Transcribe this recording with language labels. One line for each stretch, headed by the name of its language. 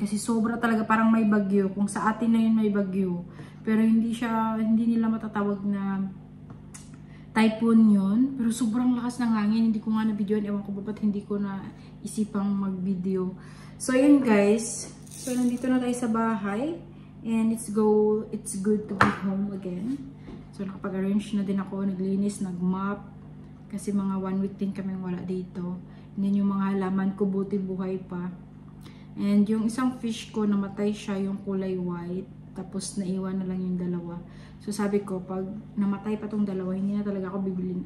Filipino: Kasi sobra talaga, parang may bagyo. Kung sa atin na yun may bagyo. Pero hindi nila matatawag na typhoon yun. Pero sobrang lakas ng hangin. Hindi ko nga na-videoan. Ewan ko ba ba't hindi ko na isipang mag-video. So, yun guys. So, nandito na tayo sa bahay.
English: And it's good to be home again.
Filipino: So, nakapag-arrange na din ako. Naglinis, nag-mop. Kasi mga 1 week din kaming wala dito.
English: And then
Filipino: yung mga halaman ko, buti buhay pa. And yung isang fish ko, namatay siya, yung kulay white. Tapos naiwan na lang yung dalawa. So sabi ko, pag namatay pa tong dalawa, hindi na talaga ako bibilin.